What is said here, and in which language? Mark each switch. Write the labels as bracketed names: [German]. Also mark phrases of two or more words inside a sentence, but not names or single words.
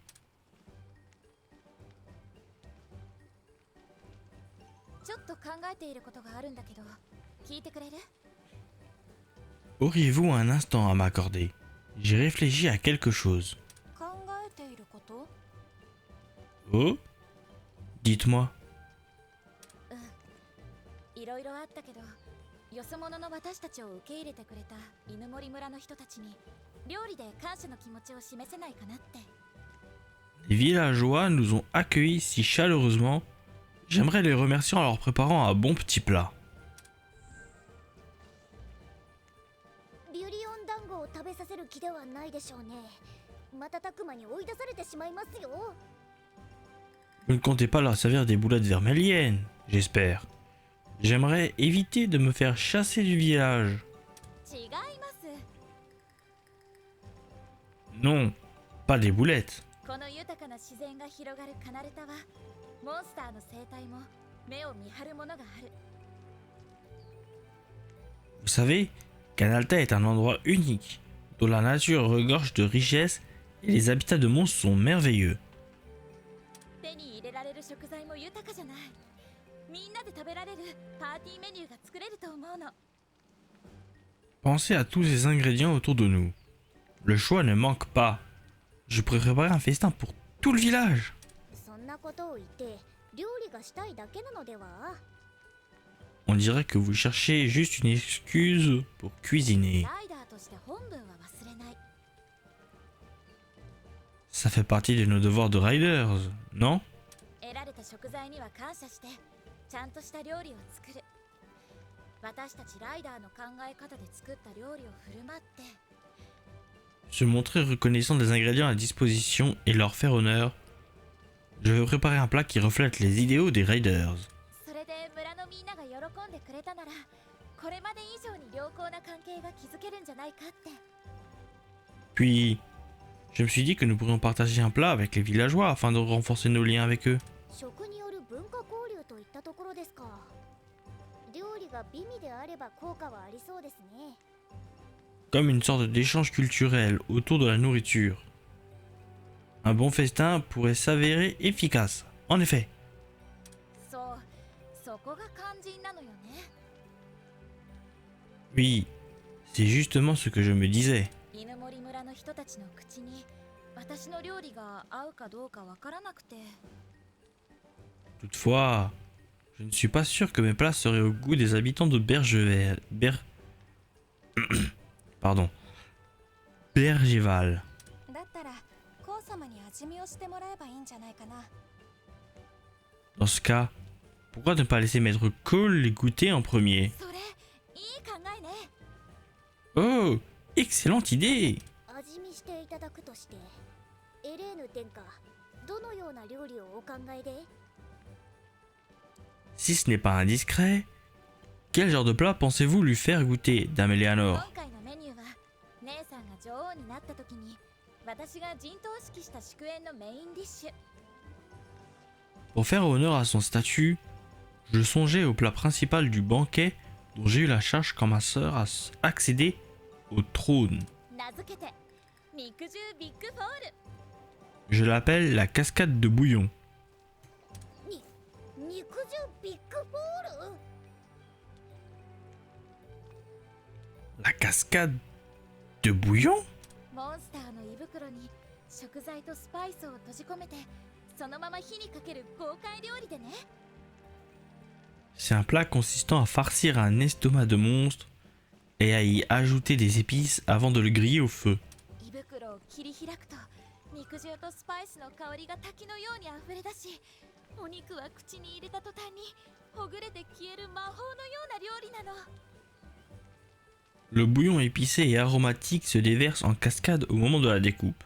[French] Auriez-vous un instant à m'accorder? J'ai réfléchi à quelque chose. Oh? Dites-moi. [Japanese] いろいろあったけど、よそ者の私たちを受け入れてくれた犬森村の人たちに料理で感謝の気持ちを示せないかなって。 [French] Les villageois nous ont accueillis si chaleureusement. J'aimerais les remercier en leur préparant un bon petit plat. [Japanese] ビュリオン団子を食べさせる気ではないでしょうね。瞬く間に追い出されてしまいますよ。 [French] Vous ne comptez pas leur servir des boulettes verméliennes, j'espère. J'aimerais éviter de me faire chasser du village. [Japanese] 違います。 [French] Non, pas des boulettes. [Japanese] この豊かな自然が広がるカナルタは、モンスターの生態も目を見張るものがある。 [French] Vous savez, Canalta est un endroit unique, dont la nature regorge de richesses et les habitats de monstres sont merveilleux. [Japanese] 手に入れられる食材も豊かじゃない。みんなで食べられるパーティーメニューが作れると思うの。 [French] Pensez à tous ces ingrédients autour de nous. Le choix ne manque pas. Je pourrais préparer un festin pour tout le village. [Japanese] そんなことを言って料理がしたいだけなのでは？ [French] On dirait que vous cherchez juste une excuse pour cuisiner. [Japanese] ライダーとして本分は忘れない。 [French] Ça fait partie de nos devoirs de riders, non? [Japanese] 得られた食材には感謝して、ちゃんとした料理を作る。私たちライダーの考え方で作った料理を振る舞って。 [French] Se montrer reconnaissant des ingrédients à disposition et leur faire honneur. Je vais préparer un plat qui reflète les idéaux des riders. [Japanese] それで村のみんなが喜んでくれたなら、これまで以上に良好な関係が築けるんじゃないかって。 [French] Puis, je me suis dit que nous pourrions partager un plat avec les villageois afin de renforcer nos liens avec eux. [Japanese] 食による文化交流といったところですか。料理が美味であれば効果はありそうですね。 [French] Comme une sorte d'échange culturel autour de la nourriture. Un bon festin pourrait s'avérer efficace, en effet. [Japanese] そう、そこが肝心なのよね。 [French] Oui, c'est justement ce que je me disais. [Japanese] 犬森村の人たちの口に私の料理が合うかどうかわからなくて。 [French] Toutefois, je ne suis pas sûr que mes plats seraient au goût des habitants de Pardon. Bergeval. [Japanese] だったら、コウ様に味見をしてもらえばいいんじゃないかな。 [French] Dans ce cas, pourquoi ne pas laisser Maître Cole les goûter en premier? [Japanese] それ、いい考えね。 [French] Oh, excellente idée! [Japanese] 味見していただくとして、エレーヌ殿下、どのような料理をお考えで？ [French] Si ce n'est pas indiscret, quel genre de plat pensez-vous lui faire goûter, Dame [Japanese] 今 [French] Eleanor? [Japanese] 回のメニューは、姉さんが女王になった時に、私が陣頭指揮した祝宴のメインディッシュ。 [French] Pour faire honneur à son statut, je songeais au plat principal du banquet dont j'ai eu la charge quand ma sœur a accédé au trône. [Japanese] 名付けて、肉汁ビッグフォール。 [French] Je l'appelle la cascade de bouillon. [Japanese] 肉汁ビッグボール？ [French] La cascade de bouillon? [Japanese] モンスターの胃袋に食材とスパイスを閉じ込めてそのまま火にかける豪快料理でね。 [French] C'est un plat consistant à farcir un estomac de monstre et à y ajouter des épices avant de le griller au feu. [Japanese] 胃袋を切り開くと肉汁とスパイスの香りが滝のようにあふれ出し、お肉は口に入れた途端にほぐれて消える魔法のような料理なの。 [French] Le bouillon épicé et aromatique se déverse en cascade au moment de la découpe.